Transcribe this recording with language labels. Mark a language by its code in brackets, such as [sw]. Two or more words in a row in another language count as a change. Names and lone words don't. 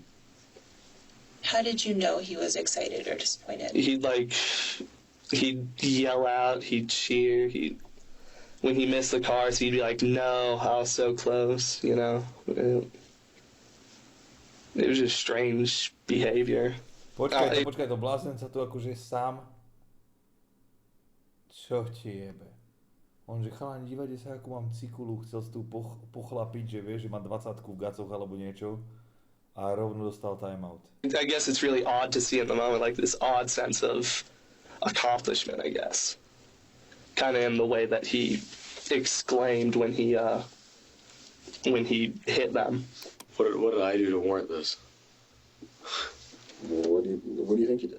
[en] How did you know he was excited or disappointed? He'd yell out, he'd cheer, when he missed the cars, he'd be like, no, I was so close, you know. It was just strange behavior. [sk] Počkaj, to blázenca tu akože sám. Čo ti jebe? On že chalán, dívajte sa, ako mám cikulu, chcel si tu pochlapiť, že vieš, že má 20-ku v gacoch alebo niečo. A rovno dostal timeout. [en] I guess it's really odd to see in the moment, like this odd sense of accomplishment, I guess. Kind of in the way that he exclaimed when he hit them. What did I do to warrant this? What do you think you did?